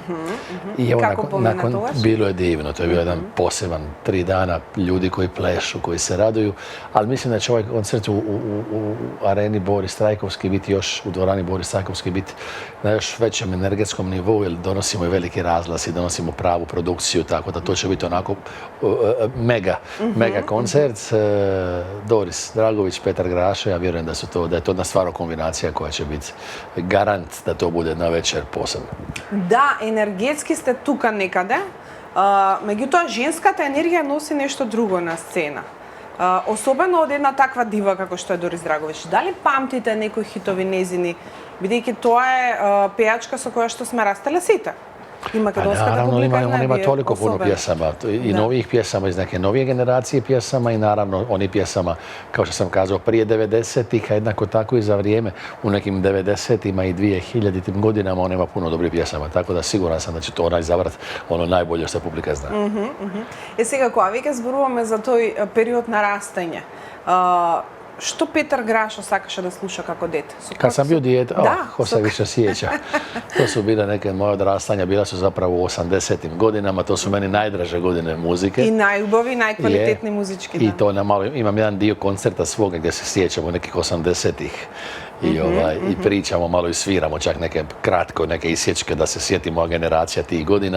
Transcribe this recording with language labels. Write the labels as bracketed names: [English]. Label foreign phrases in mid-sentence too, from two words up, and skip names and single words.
[Croatian] I evo, nakon bilo je divno, to je bio jedan poseban 3 dana ljudi koji plešu, koji se raduju, ali mislim da će ovaj koncert u areni Boris Trajkovski biti još, u dvorani Boris Trajkovski biti na još većem energetskom nivou, jer donosimo i veliki razglas i donosimo pravu produkciju, tako da to će biti onako mega koncert. Doris Dragović, Petar Grašo, ja vjerujem da je to jedna stvarno kombinacija koja će biti garant da to bude na večer posebno. Da, energetski ste [Macedonian] тука некаде, меѓутоа женската енергија носи нешто друго на сцена. Особено од една таква дива како што е Дорис Драговиќ. Дали памтите некои хитови незини, бидејќи тоа е пејачка со која што сме растеле сите? [Croatian] I makedonska publika on ima toliko puno pjesama i novih pjesama iz neke novije generacije pjesama i naravno oni pjesama, kao što sam kazao, prije 90-ih, a jednako tako i za vrijeme u nekim 90-ima i 2000-im godinama on ima puno dobrih pjesama, tako da siguran sam da će to onaj zavrati ono najbolje što publika zna. [Macedonian] Сега, кога веќе зборуваме за тој период на растење, што Петар Грашо сакаше да слуша како дете? [Croatian] Kad sam bio dijete, ko se više sjeća. To su bile neke moje odrastanja, bila su zapravo u 80-im godinama, to su meni najdraže godine muzike. I najljubavi, najkvalitetni muzički. I to imam jedan dio koncerta svoga gdje se sjećamo nekih 80-ih i pričamo malo i sviramo čak neke kratko, neke isječke da se sjetimo generacija tih godina.